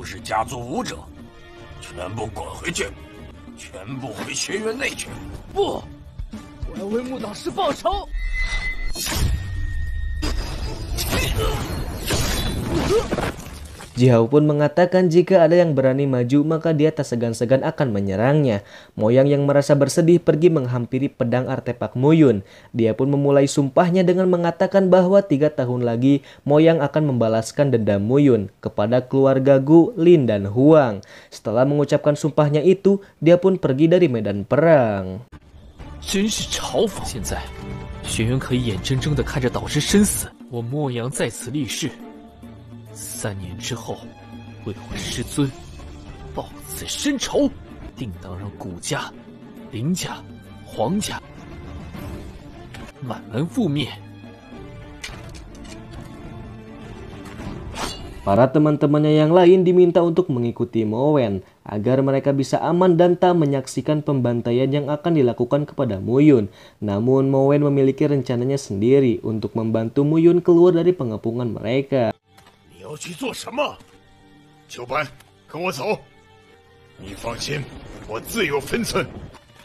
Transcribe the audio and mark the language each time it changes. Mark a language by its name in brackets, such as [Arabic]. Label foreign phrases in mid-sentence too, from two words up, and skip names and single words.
[Chinese] 家族武者，全部滚回去，全部回学院内去。不，我要为穆导师报仇。 [Indonesian] Jiao pun mengatakan jika ada yang berani maju maka dia tak segan-segan akan menyerangnya. Moyang yang merasa bersedih pergi menghampiri pedang artefak Muyun. Dia pun memulai sumpahnya dengan mengatakan bahwa 3 tahun lagi Moyang akan membalaskan dendam Muyun kepada keluarga Gu, Lin, dan Huang. Setelah mengucapkan sumpahnya itu, dia pun pergi dari medan perang. [Chinese] 真是嘲讽！现在，学员可以眼睁睁地看着导师身死，我莫阳在此立誓，3年之后，为我师尊报此深仇，定当让古家、林家、黄家满门覆灭。 [Indonesian] Para teman-temannya yang lain diminta untuk mengikuti Mowen agar mereka bisa aman dan tak menyaksikan pembantaian yang akan dilakukan kepada Muyun. Namun Mowen memiliki rencananya sendiri untuk membantu Muyun keluar dari pengepungan mereka. [Chinese] 你要去做什么？秋班，跟我走。你放心，我自有分寸。